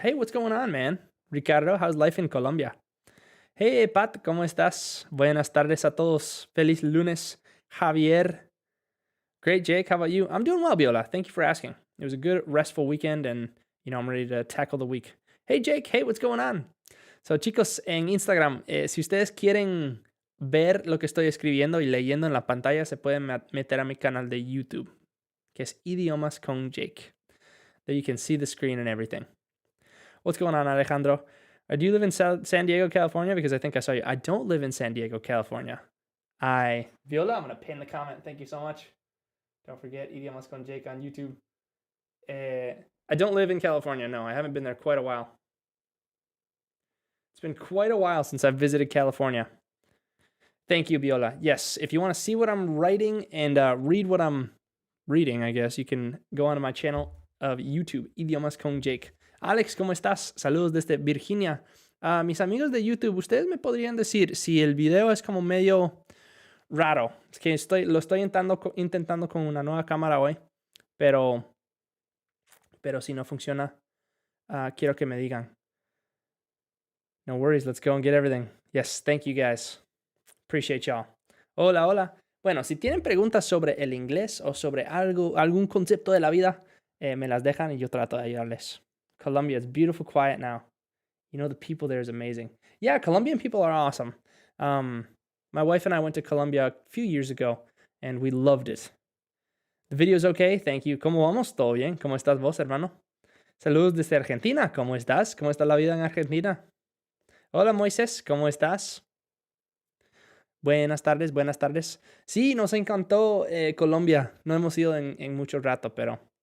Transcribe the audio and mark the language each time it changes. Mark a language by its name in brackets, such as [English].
[English] Hey, what's going on, man? Ricardo, how's life in Colombia? Hey, Pat, [Spanish] ¿cómo estás? Buenas tardes a todos. Feliz lunes. [English] Javier. Great, Jake. How about you? I'm doing well, Viola. Thank you for asking. It was a good, restful weekend, and, I'm ready to tackle the week. Hey, Jake. Hey, what's going on? [Spanish] So, chicos, en Instagram, si ustedes quieren ver lo que estoy escribiendo y leyendo en la pantalla, se pueden meter a mi canal de YouTube, que es Idiomas con Jake. [English] There you can see the screen and everything. What's going on, Alejandro? Do you live in San Diego, California? Because I think I saw you. I don't live in San Diego, California. Viola, I'm going to pin the comment. Thank you so much. Don't forget, Idiomas con Jake on YouTube. I don't live in California. No, I haven't been there quite a while. It's been quite a while since I've visited California. Thank you, Viola. Yes, if you want to see what I'm writing and read what I'm reading, I guess, you can go onto my channel of YouTube, Idiomas con Jake. [Spanish] Alex, ¿cómo estás? Saludos desde Virginia. Mis amigos de YouTube, ¿ustedes me podrían decir si el video es como medio raro? Es que lo estoy intentando con una nueva cámara hoy, pero si no funciona, quiero que me digan. [English] No worries, let's go and get everything. Yes, thank you guys. Appreciate y'all. Hola. [Spanish] Bueno, si tienen preguntas sobre el inglés o sobre algún concepto de la vida, me las dejan y yo trato de ayudarles. [English] Colombia is beautiful, quiet now. The people there is amazing. Yeah, Colombian people are awesome. My wife and I went to Colombia a few years ago, and we loved it. The video's okay, thank you. [Spanish] ¿Cómo vamos? ¿Todo bien? ¿Cómo estás vos, hermano? Saludos desde Argentina. ¿Cómo estás? ¿Cómo está la vida en Argentina? Hola, Moisés. ¿Cómo estás? Buenas tardes. Sí, nos encantó Colombia. No hemos ido en mucho rato, pero...